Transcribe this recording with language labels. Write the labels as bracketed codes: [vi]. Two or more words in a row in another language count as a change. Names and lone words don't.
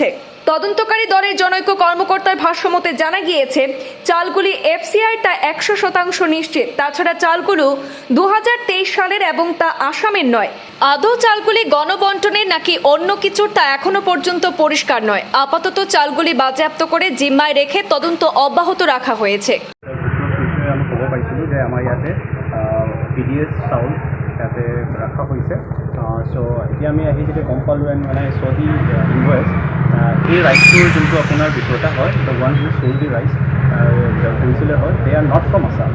[bn] তদন্তকারী দলের জনৈক কর্মকর্তার ভাষ্যমতে জানা গিয়েছে, চালগুলি এফসিআই তা 100% নিশ্চিত। তাছাড়া চালগুলো 2023 সালের এবং তা আসামের নয়। আদৌ চালগুলি গণবন্টনের নাকি অন্য কিছুর তা এখনো পর্যন্ত পরিষ্কার নয়। আপাতত চালগুলি বাজেয়াপ্ত করে জিম্মায় রেখে তদন্ত অব্যাহত রাখা হয়েছে। [as] আমি ক'ব পাইছিলোঁ যে আমাৰ ইয়াতে PDS চাউল ইয়াতে ৰখা হৈছে। চ' এতিয়া আমি আহি যেতিয়া গম পালোঁ এণ্ড মানে [en] so the invoice [as] এই ৰাইচটোৰ যোনটো আপোনাৰ বিক্ৰেতা হয়, [en] the one who sold the rice [as] কৰিছিলে হয়, [en] they are not from Assam.